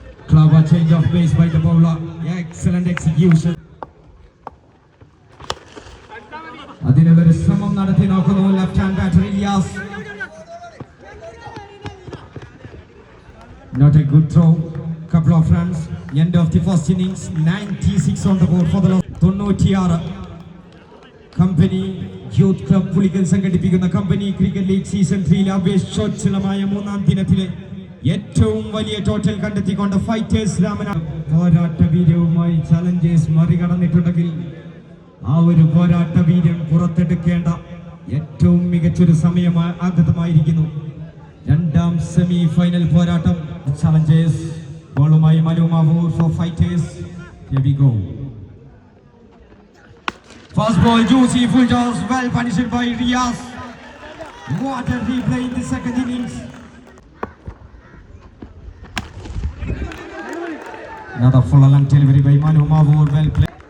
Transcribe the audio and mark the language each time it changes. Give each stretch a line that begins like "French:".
English: Clever change of pace by the bowler. Excellent execution.
Malayalam: അതിനൊരു ശ്രമം നടത്തി നോക്കുന്നു left hand batter Ilyas.
English: Not a good throw. Couple of runs. End of the first innings. 96 on the board for the loss. 96.
Malayalam: Company youth club പുലികൾ സംഘടിപ്പിക്കുന്ന company cricket league season 3 ആവേശോജ്വലമായ 3-ാം ദിനത്തിലെ ഏറ്റവും വലിയ total കണ്ടെത്തിക്കൊണ്ട് fighters പോരാട്ട വീര്യവുമായി Challengers മറികടന്നിട്ടുണ്ടെങ്കിൽ ആ ഒരു പോരാട്ട വീര്യം പുറത്തെടുക്കേണ്ട ഏറ്റവും മികച്ചൊരു സമയം ആഗതമായിരിക്കുന്നു. രണ്ടാം സെമി ഫൈനൽ പോരാട്ടം. Challengers ബോളുമായി മനുമാവൂർ four fighters.
English: Here we go. First ball, juicy full toss, well punished by Riyaz. What a replay in the second innings. Another full long delivery by Manu Mavoor, well played.